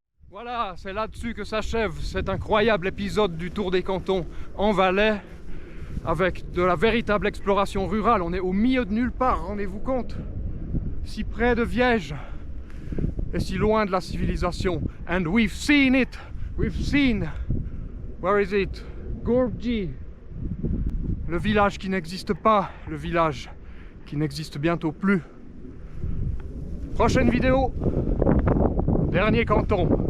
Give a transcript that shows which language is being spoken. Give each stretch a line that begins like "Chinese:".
French: Voilà, c'est là-dessus que s'achève cet incroyable épisode du Tour des Cantons en Valais, avec de la véritable exploration rurale. On est au milieu de nulle part, rendez-vous compte, si près de Viège et si loin de la civilisation.
English: And we've seen it, we've seen, where is it?
French: Gourbji, le village qui n'existe pas, le village qui n'existe bientôt plus. Prochaine vidéo, dernier canton.